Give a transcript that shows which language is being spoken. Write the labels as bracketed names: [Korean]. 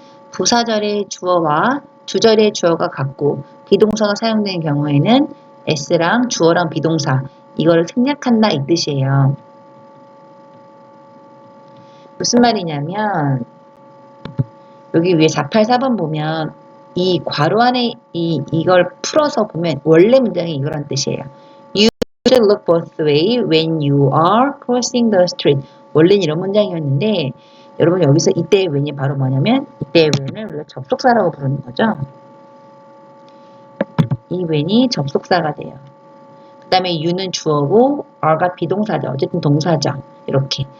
[Korean] 부사절의 주어와 주절의 주어가 같고 비동사가 사용되는 경우에는 S랑 주어랑 비동사 이거를 생략한다 이 뜻이에요. 무슨 말이냐면 여기 위에 484번 보면 이 괄호 안에 이걸 풀어서 보면 원래 문장이 이거란 뜻이에요. [English] You should look both way when you are crossing the street. [Korean] 원래는 이런 문장이었는데 여러분 여기서 이때의 when이 바로 뭐냐면 이때의 when을 우리가 접속사라고 부르는 거죠. 이 when이 접속사가 돼요. 그 다음에 you는 주어고 are가 비동사죠. 어쨌든 동사죠. 이렇게.